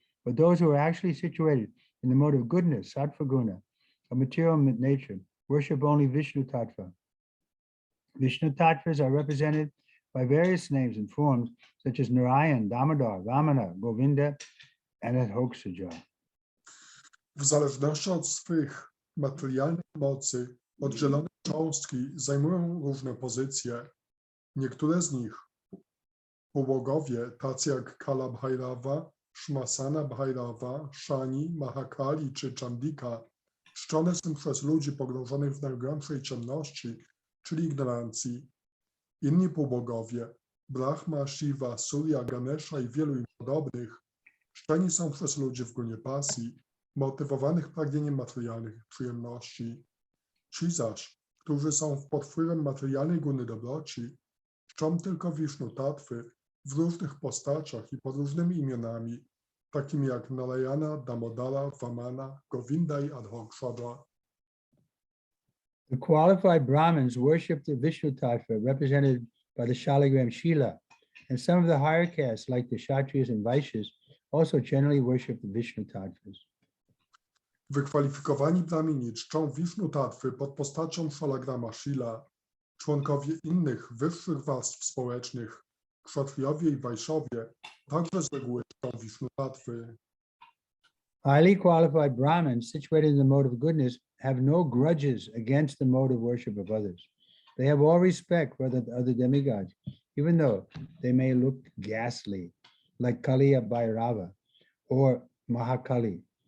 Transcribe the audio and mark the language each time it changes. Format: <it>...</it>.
<en>But those who are actually situated in the mode of goodness, sattva guna, of material nature, worship only Vishnu Tattva. Vishnu Tattvas are represented by various names and forms, such as Narayan, Damodar, Vamana, Govinda, and Adhoksaja.</en> <pl>W zależności od swych materialnych mocy, oddzielone cząstki zajmują różne pozycje. Niektóre z nich, półbogowie, tacy jak Kala Bhairava, Shmasana Bhairava, Shani, Mahakali czy Chandika, czczone są przez ludzi pogrążonych w najgłębszej ciemności, czyli ignorancji. Inni półbogowie, Brahma, Shiva, Surya, Ganesha i wielu im podobnych, czczeni są przez ludzi w gunie pasji, motywowanych pragnieniem materialnych przyjemności. Ci zaś, którzy są pod wpływem materialnej guny dobroci, czczą tylko Vishnu Tattwy w różnych postaciach i pod różnymi imionami, takimi jak Narayana, Damodara, Vamana, Govinda i Adhoksaja.</pl> <en>The qualified Brahmins worship the Vishnu Tattva represented by the Shaligram Shila, and some of the higher castes, like the Kshatriyas and Vaishyas, also generally worship the Vishnu Tattvas.</en> <pl>Wykwalifikowani Brahmini czczą Vishnu Tattwy pod postacią Shalagrama Shila. Członkowie innych, wyższych warstw społecznych, Kshatriyowie i Vaishyowie, także z reguły czczą Vishnu Tattwy.</pl> <en>Highly qualified Brahmins situated in the mode of goodness have no grudges against the mode of worship of others. They have all respect for the other demigods, even though they may look ghastly, like Kaliya Bhairava or Mahakali.</en>